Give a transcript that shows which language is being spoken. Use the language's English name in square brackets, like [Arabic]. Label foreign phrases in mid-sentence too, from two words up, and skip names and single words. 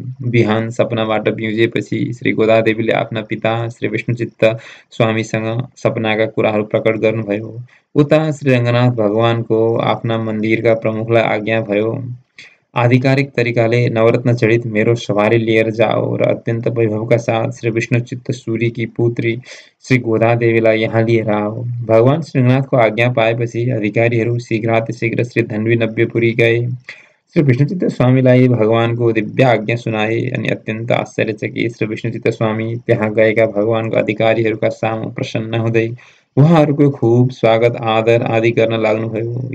[Nepali] बिहान सपनाबाट बिउजेपछि श्री गोदादेवीले आफ्ना पिता श्री विष्णुचित्त स्वामीसँग सपनाका कुराहरू प्रकट गर्नुभयो। उता श्री रङ्गनाथ भगवानको आफ्ना मन्दिरका प्रमुखलाई आज्ञा भयो, आधिकारिक तरिकाले नवरत्न जडित मेरो सवारी लिएर जाओ र अत्यन्त वैभवका साथ श्री विष्णुचित्त सूरीकी पुत्री श्री गोदादेवीलाई यहाँ लिएर आओ। भगवान श्रीनाथको आज्ञा पाएपछि अधिकारीहरू शीघ्रातिशीघ्र श्री धन्वी नव्यपुरी गए। श्री विष्णुचित्त स्वामीलाई भगवानको दिव्य आज्ञा सुनाए अनि अत्यन्त आश्चर्यचकित श्री विष्णुचित्त स्वामी त्यहाँ गएका भगवानको अधिकारीहरूका सामु प्रसन्न हुँदै उहाँहरूको खूब स्वागत आदर आदि गर्न लाग्नुभयो।